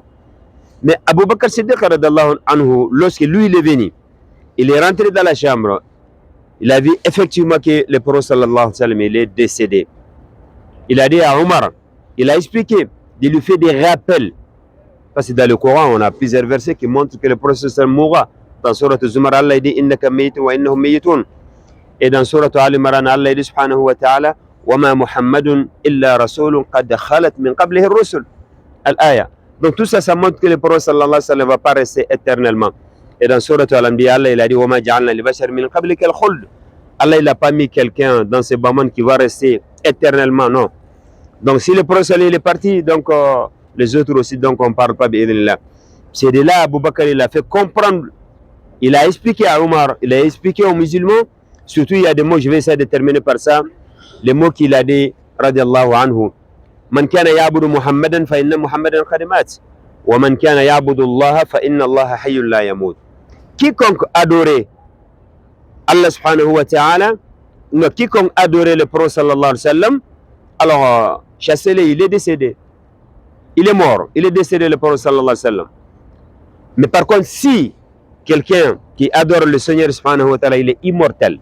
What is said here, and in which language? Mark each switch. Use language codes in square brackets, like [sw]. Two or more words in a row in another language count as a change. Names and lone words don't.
[fr] Mais Abu Bakr Siddiq anhu, lorsque lui il est venu, il est rentré dans la chambre, il a vu effectivement que le prophète [ar] صلى الله عليه وسلم [fr] il est décédé. Il a dit à Omar, il a expliqué, il lui fait des rappels. Parce que dans le Coran, on a plusieurs versets qui montrent que le prophète mourra. Dans Surah Zumar, Allah dit [ar] إنك ميت وإنهم ميتون. [fr] Et dans Surah Al-Imran, Allah dit [ar] سبحانه وتعالى وَمَا مُحَمَّدٌ إِلَّا رَسُولٌ قَدْ خَلَتْ مِنْ قَبْلِهِ الرُّسُلُ. [fr] Al-Aya. Donc tout ça, ça montre que le prophète [ar] صلى الله عليه وسلم [fr] ne va pas rester éternellement. Et dans Surah Al-Anbiya, Allah il a dit [ar] وَمَا جَعَلْنَا لِبَشَرٍ مِنْ قَبْلِكَ الْخُلْدَ. [fr] Allah il n'a pas mis quelqu'un dans ce bas-monde qui va rester éternellement, non. Donc si le prophète il est parti, donc les autres aussi, donc on ne parle pas bi'idhnillah. C'est de là Abu Bakr il a fait comprendre. Il a expliqué à Omar, il a expliqué aux musulmans, surtout il y a des mots, je vais essayer de terminer par ça, les mots qu'il a dit, [ar] رضي الله عنه. من كان يعبد محمدا فإن محمدا قد مات. ومن كان يعبد الله فإن الله حي لا يموت. [fr] Quiconque adorait Allah [ar] سبحانه وتعالى, [fr] quiconque adorait le prophète [ar] صلى الله عليه وسلم, [fr] alors chassez-le, il est décédé. Il est mort, il est décédé le prophète [ar] صلى الله عليه وسلم. [fr] Mais par contre, si quelqu'un qui adore le Seigneur [ar] سبحانه وتعالى, [fr] il est immortel.